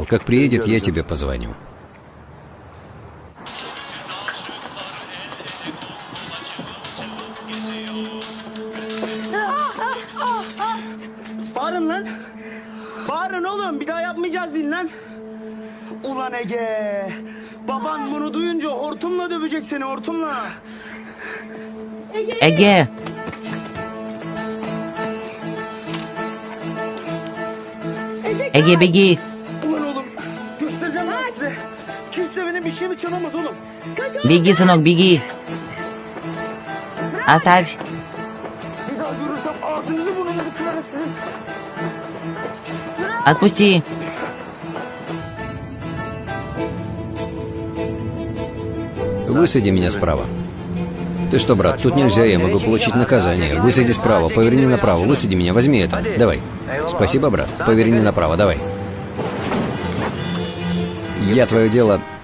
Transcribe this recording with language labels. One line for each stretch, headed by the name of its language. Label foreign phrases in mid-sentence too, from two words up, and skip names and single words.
Russian: Как приедет, я тебе позвоню.
Turkish: Bağırın lan. Bağırın oğlum. Bir daha yapmayacağız değil lan. Ulan Ege. Baban bunu duyunca hortumla dövecek seni, hortumla.
Russian: Эге. Эге, беги.
Turkish: Ulan oğlum. Göstereceğim ben size. Kimse benim bir şeyimi çalamaz oğlum.
Russian: Беги, сынок, беги. Оставь.
Turkish: Bir daha görürsem ağzınızı burnunuzu kırarım sizin.
Russian: Отпусти. Высади меня справа. Ты что, брат, тут нельзя, я могу получить наказание. Высади справа, поверни направо, высади меня, возьми это. Давай. Спасибо, брат. Поверни направо, давай. Я твое дело...